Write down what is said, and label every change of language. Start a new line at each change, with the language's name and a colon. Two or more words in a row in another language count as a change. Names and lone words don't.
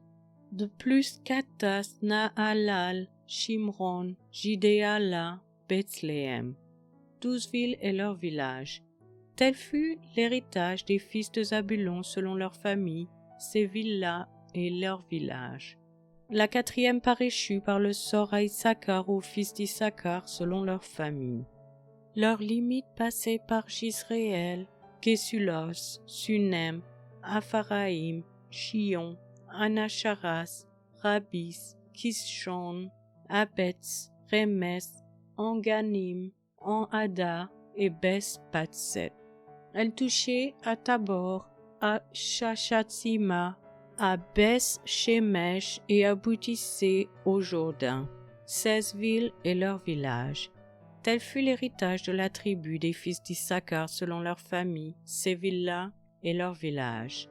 French: De plus Katas, Nahalal, Shimron, Jidéala, Bethléem, 12 villes et leurs villages. Tel fut l'héritage des fils de Zabulon selon leur famille, ces villes-là et leurs villages. La quatrième part échut par le sort à Issachar aux fils d'Issachar selon leur famille. Leurs limites passaient par Jisréel, Kesulos, Sunem, Apharaïm, Chion, Anacharas, Rabis, Kishon, Abetz, Remes, Anganim, Anhada et Beth-Patset. Elle touchait à Tabor, à Shachatsima, à Beth-Shemesh et aboutissait au Jourdain, 16 villes et leurs villages. Tel fut l'héritage de la tribu des fils d'Issachar selon leur famille, ces villes-là et leurs villages.